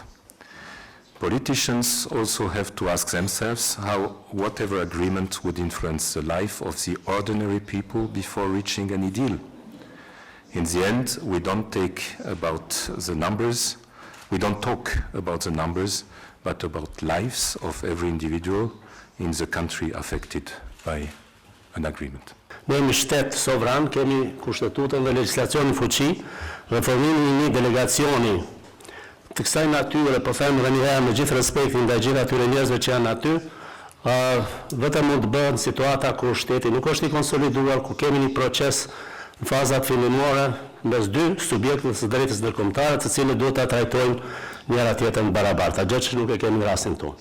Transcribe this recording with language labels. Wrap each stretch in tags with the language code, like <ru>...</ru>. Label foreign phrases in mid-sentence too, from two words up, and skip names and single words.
<en>Politicians also have to ask themselves how whatever agreement would influence the life of the ordinary people before reaching any deal. In the end, we don't talk about the numbers, but about lives of every individual in the country affected by an agreement.</en> <sq>Ne jemi shtet sovran, kemi kushtetutën dhe legjislacionin fuqi, dhe formimi i një delegacioni të kësaj natyre, po them edhe një herë me gjithë respektin ndaj gjithë atyre njerëzve që janë aty, vetëm mund të bëhet në situata ku shteti nuk është i konsoliduar, ku kemi një proces në fazat fillimore mes dy subjektëve të drejtës ndërkombëtare, të cilët duhet ta trajtojnë njëra tjetrën barabartë, gjë që nuk e kemi në rastin tonë.</sq>